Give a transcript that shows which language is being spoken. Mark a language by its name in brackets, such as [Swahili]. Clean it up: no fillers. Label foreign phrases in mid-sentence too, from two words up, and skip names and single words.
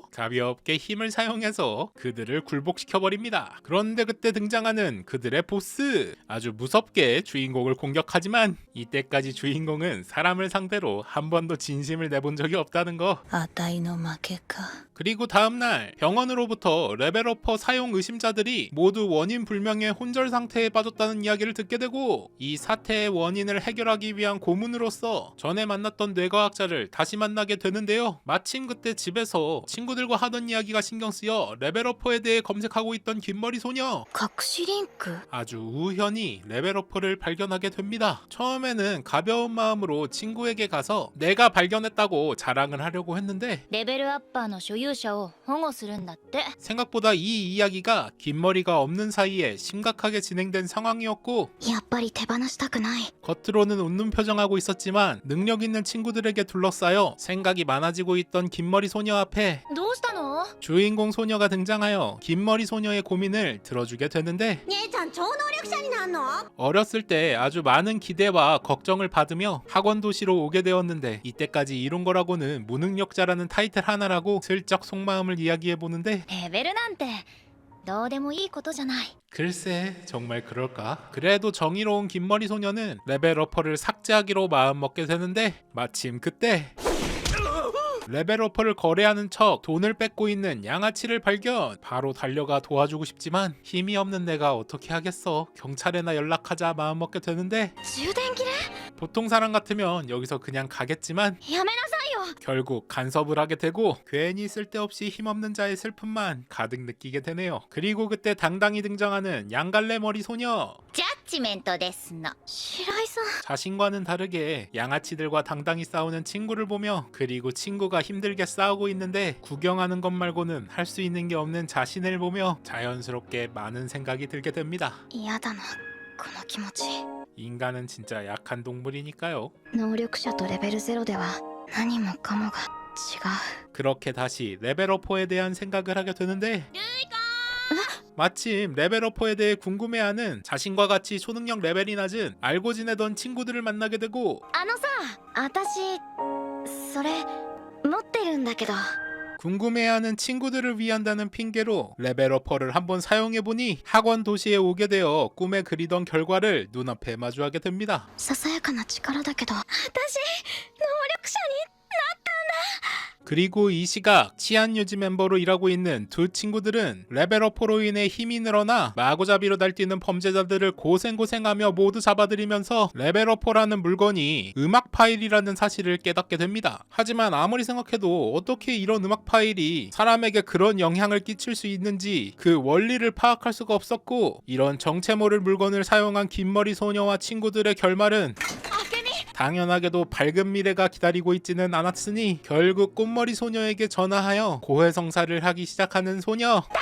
[Korean] 가볍게 힘을 사용해서 그들을 굴복시켜버립니다. 그런데 그때 등장하는 그들의 보스 아주 무섭게 주인공을 공격하지만 이때까지 주인공은 사람을 상대로 한 번도 진심을 내본 적이 없다는 거. [Japanese] あたいの負けか。 [Korean] 그리고 다음날 병원으로부터 레벨어퍼 사용 의심자들이 모두 원인 불명의 혼절 상태에 빠졌다는 이야기를 듣게 되고 이 사태의 원인을 해결하기 위한 고문으로서 전에 만났던 뇌과학자를 다시 만나게 되는데요. 마침 그때 집에서 친구들과 하던 이야기가 신경 쓰여 레벨어퍼에 대해 검색하고 있던 긴머리 소녀 [Japanese] 隠しリンク [Korean] 아주 우연히 레벨어퍼를 발견하게 됩니다. 처음에는 가벼운 마음으로 친구에게 가서 내가 발견했다고 자랑을 하려고 했는데 [Japanese] レベルアッパーの所有者を保護するんだって [Korean] 생각보다 이 이야기가 긴머리가 없는 사이에 심각하게 진행된 상황이었고 [Japanese] やっぱり手放したくない [Korean] 겉으로는 웃는 표정하고 있었지만 능력 있는 친구들에게 둘러싸여 생각이 많아지고 있던 긴머리 소녀 앞에 [Japanese] どうしたの [Korean] 주인공 소녀가 등장하여 긴머리 소녀의 고민을 들어주게 되는데 [Japanese] 姉ちゃん超能力者になんの [Korean] 어렸을 때 아주 많은 기대와 걱정을 받으며 학원 도시로 오게 되었는데 이때까지 이룬 거라고는 무능력자라는 타이틀 하나라고 슬쩍 속마음을 이야기해보는데 [Japanese] レベルなんてどうでもいいことじゃない [Korean] 글쎄 정말 그럴까? 그래도 정의로운 긴머리 소녀는 레벨어퍼를 삭제하기로 마음먹게 되는데 마침 그때 레벨어퍼를 거래하는 척 돈을 뺏고 있는 양아치를 발견. 바로 달려가 도와주고 싶지만 힘이 없는 내가 어떻게 하겠어. 경찰에나 연락하자 마음먹게 되는데 [Japanese] 充電切れ [Korean] 보통 사람 같으면 여기서 그냥 가겠지만 [Japanese] やめなさいよ [Korean] 결국 간섭을 하게 되고 괜히 쓸데없이 힘없는 자의 슬픔만 가득 느끼게 되네요. 그리고 그때 당당히 등장하는 양갈래 머리 소녀. [Japanese] ジャッジメントですの白井さん [Korean] 자신과는 다르게 양아치들과 당당히 싸우는 친구를 보며 그리고 친구가 힘들게 싸우고 있는데 구경하는 것 말고는 할 수 있는 게 없는 자신을 보며 자연스럽게 많은 생각이 들게 됩니다. [Japanese] 嫌だなこの気持ち [Korean] 인간은 진짜 약한 동물이니까요. [Japanese] 能力者とレベル0では何もかもが違う [Korean] 그렇게 다시 레벨어퍼에 대한 생각을 하게 되는데 마침 레벨어퍼에 대해 궁금해하는 자신과 같이 초능력 레벨이 낮은 알고 지내던 친구들을 만나게 되고 [Japanese] あのさ私それ持ってるんだけど [Korean] 궁금해하는 친구들을 위한다는 핑계로 레벨어퍼를 한번 사용해보니 학원 도시에 오게 되어 꿈에 그리던 결과를 눈앞에 마주하게 됩니다. [Japanese] ささやかな力だけど私能力者に [Korean] 그리고 이 시각 치안 유지 멤버로 일하고 있는 두 친구들은 레벨어퍼로 인해 힘이 늘어나 마구잡이로 날뛰는 범죄자들을 고생고생하며 모두 잡아들이면서 레벨어퍼라는 물건이 음악 파일이라는 사실을 깨닫게 됩니다. 하지만 아무리 생각해도 어떻게 이런 음악 파일이 사람에게 그런 영향을 끼칠 수 있는지 그 원리를 파악할 수가 없었고 이런 정체 모를 물건을 사용한 긴머리 소녀와 친구들의 결말은 당연하게도 밝은 미래가 기다리고 있지는 않았으니 결국 꽃머리 소녀에게 전화하여 고해성사를 하기 시작하는 소녀.